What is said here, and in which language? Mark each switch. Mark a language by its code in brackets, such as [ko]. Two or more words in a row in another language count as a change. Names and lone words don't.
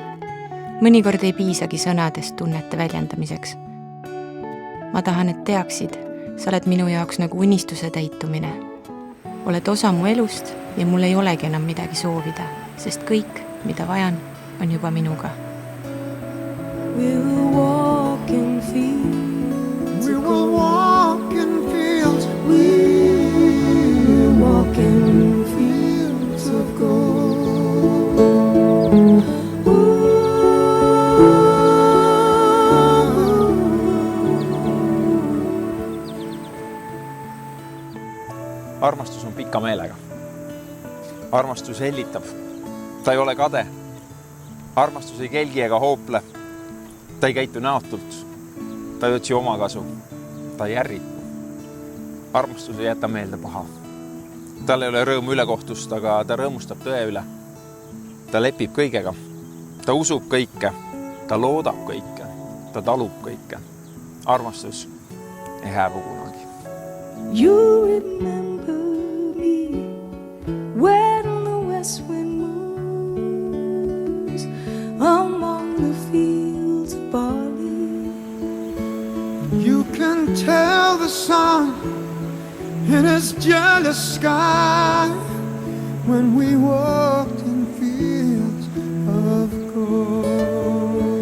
[et] Mõnikord ei piisagi sõnadest tunnete väljendamiseks. Ma tahan, et teaksid, sa oled minu jaoks nagu unistuse täitumine. Oled osa mu elust ja mul ei olegi enam midagi soovida, sest kõik, mida vajan, on juba minuga. [en] We'll walk in fields We of will gold. walk in fields We'll walk in fields of gold. [et] Armastus on pika meelega. Armastus hellitab. Ta ei ole kade. Armastus ei kelgi ega hoople. Ta ei käitu näotult. Ta ei otsi oma kasu. Ta ei ärritu. Armastus ei jäta meelde paha. Tal ei ole rõõmu ülekohtust, aga ta rõõmustab tõe üle. Ta lepib kõigega. Ta usub kõike. Ta loodab kõike. Ta talub kõike. Armastus ei hääbu kunagi. [en] You remember me when the west wind moves among the fields of barley. You can tell the sun in his jealous sky when we walked in fields of gold.